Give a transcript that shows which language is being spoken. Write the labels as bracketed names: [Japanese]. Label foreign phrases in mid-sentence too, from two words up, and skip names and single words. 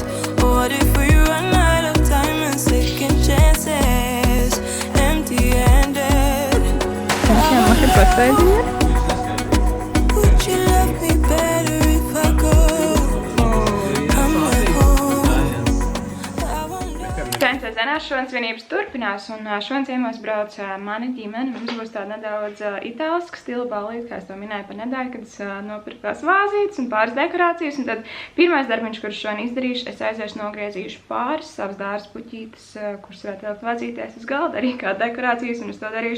[English] What if we run out of time and second chances? Empty-handed. Would you love me better if I go? I'm like home. [Latvian] Šodienas svinības turpinās, un šodien ciemos brauc mani ģimene. Mums būs tāda nedaudz itāliska stila ballīte, kā es to minēju par nedēļu, kad es nopirku tās vāzītes un pāris dekorācijas. Un tad pirmais darbiņš, kurš šodien izdarīšu, es aiziešu nogriezīšu pāris savas dārza puķītes, kuras varētu likt vāzīties uz galda, arī kā dekorācijas, un es to darīšu.